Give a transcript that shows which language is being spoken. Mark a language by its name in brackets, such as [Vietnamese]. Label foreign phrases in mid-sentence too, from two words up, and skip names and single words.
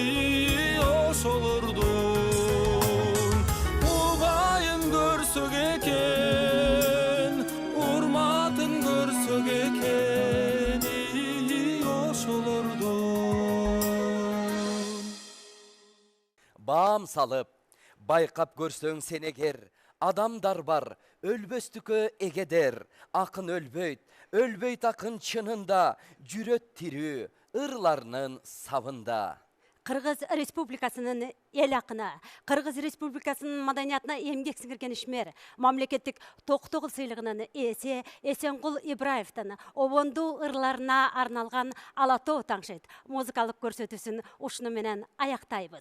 [Kyrgyz] ошолордун угайын көрсөк экен урматын көрсөк экен ошолордун Баам салып, байқап көрсөң сен егер, адамдар бар, өлбөстүкө эгедер, акын өлбөйт акын чынында, жүрөт тирүү, ырларынын сабында. Кыргыз Республикасынын эл акыны, Кыргыз Республикасынын маданиятына эмгек сиңирген ишмер, мамлекеттик токтогул сыйлыгынын ээси Эсенгул Ибраевдин обондуу ырларына арналган Ала тоо таңшыйт музыкалык көрсөтүүсүн ушуну менен аяктайбыз.